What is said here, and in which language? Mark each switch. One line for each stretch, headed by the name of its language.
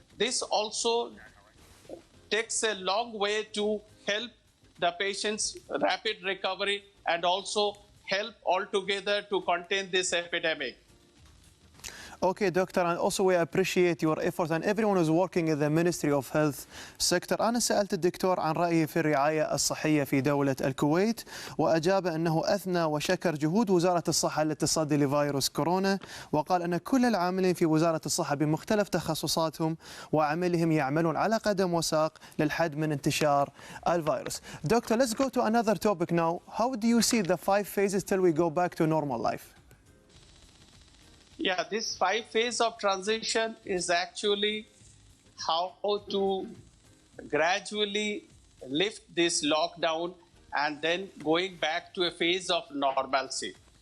English: This also takes a long way to help the patient's rapid recovery and also help altogether to contain this epidemic. Okay, Doctor, and also we appreciate your efforts and everyone who's working in the Ministry of Health sector.
Arabic: أنا سألت الدكتور عن رأيه في الرعاية الصحية في دولة الكويت، وأجاب أنه أثنى وشكر جهود وزارة الصحة للتصدي لفيروس كورونا، وقال أن كل العاملين في وزارة الصحة بمختلف تخصصاتهم وعملهم يعملون على قدم وساق للحد من انتشار الفيروس.
English: Doctor, let's go to another topic now. How do you see the 5 phases till we go back to normal life? Yeah, this 5 phase of transition is actually how to gradually lift this lockdown and then going back to a phase of normalcy.